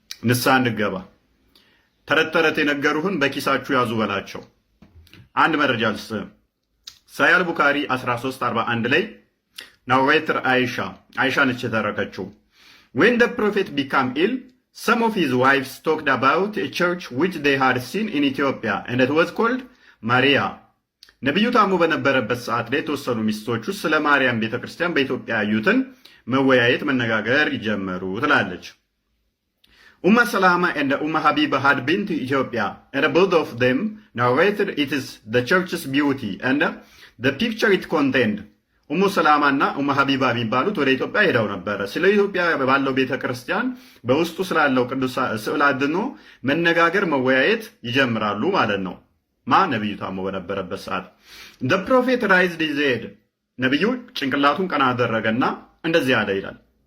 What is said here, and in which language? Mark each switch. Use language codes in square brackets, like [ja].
[am] ንስሐ እንድገባ ተረት የነገሩህን በኪሳችሁ ያዙ በላቸው። አንድ መረጃ ልስጥህ። ሳያል ቡካሪ 1341 ላይ ናሬተር አይሻ ነች የተረከችው። [en] when the prophet became ill some of his wives talked about a church which they had seen in Ethiopia and it was called Maria. [am] ነብዩ ታሞ በነበረበት ሰዓት ላይ የተወሰኑ ሚስቶቹ ስለ ማርያም ቤተክርስቲያን በኢትዮጵያ ያዩትን መወያየት መነጋገር ይጀመሩ ትላለች። [en] Umm Salama and Umm Habiba had been to Ethiopia and both of them narrated it is the church's beauty and the picture it contained. [am] ኡሙ ሰላማ እና ኡሙ ሀቢባ የሚባሉት ወደ ኢትዮጵያ ሄደው ነበረ። ስለ ኢትዮጵያ ባለው ቤተክርስቲያን በውስጡ ስላለው ቅዱስ ስዕል አድኖ መነጋገር መወያየት ይጀምራሉ ማለት ነው። ነብዩ ታሞ በነበረበት ሰዓት [en] the prophet raised his head [am] ነብዩ ጭንቅላቱን ቀና አደረገና እንደዚህ አለ ይላል።